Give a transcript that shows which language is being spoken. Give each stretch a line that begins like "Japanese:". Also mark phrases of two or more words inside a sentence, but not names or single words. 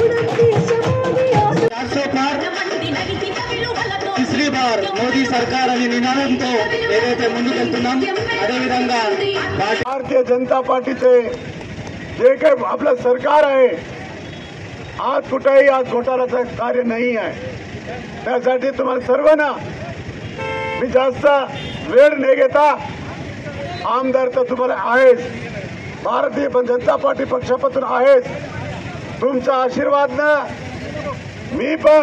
Hindi: तीसरी बार मोदी सरकार
Telugu: అని నినాదంతో ఏదైతే ముందుకెళ్తున్నాం అదే విధంగా
Marathi: भारतीय जनता पार्टीचे जे काही आपलं सरकार आहे आज कुठेही आज घोटाळ्याचं कार्य नाही आहे. त्यासाठी तुम्हाला सर्वांना मी जास्त वेळ न घेता आमदार तर तुम्हाला आहेच, भारतीय जनता पार्टी पक्षापासून आहेच, तुमचा आशीर्वाद ना मी